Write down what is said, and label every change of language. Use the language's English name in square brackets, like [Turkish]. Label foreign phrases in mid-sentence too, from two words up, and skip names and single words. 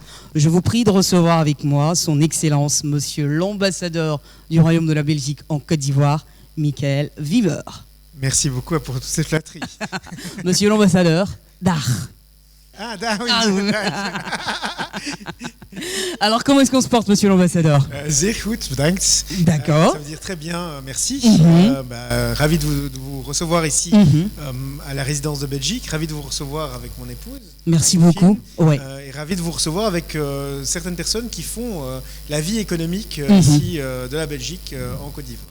[French] Je vous prie de recevoir avec moi son Excellence, Monsieur l'ambassadeur du Royaume de la Belgique en Côte d'Ivoire, Michael Wimmer. Merci beaucoup pour toutes ces flatteries. Monsieur l'ambassadeur d'art. Ah, oui. Alors, comment est-ce qu'on se porte, monsieur l'ambassadeur? [Dutch] Sehr goed, bedankt. [French] D'accord. Ça veut dire très bien, merci. Mhm. Ravi de vous recevoir ici à la résidence de Belgique. Ravi de vous recevoir avec mon épouse. Merci beaucoup. Ouais. Et ravi de vous recevoir avec certaines personnes qui font la vie économique ici de la Belgique en Côte d'Ivoire.